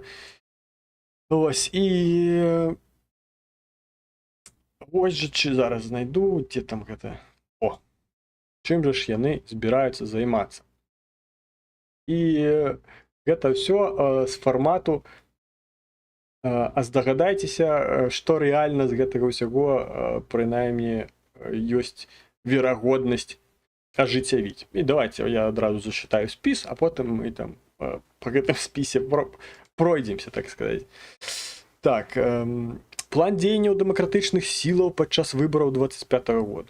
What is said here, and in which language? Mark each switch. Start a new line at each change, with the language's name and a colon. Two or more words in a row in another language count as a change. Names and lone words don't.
Ukrainian: Ось, і ось же, чи зараз знайду, ті там, о, чим же ж вони збираються займатися? І це все з формату
Belarusian: а здагадайтеся, што рэальна з гэтага ўсяго прынаймні ёсць верагоднасць ажыццявіць. І давайте я адразу зачытаю спіс, а потым мы там по гэтым спісе пройдземся, так сказаць. Так, план дзеянняў дэмакратычных сілаў падчас выбараў 25-го года.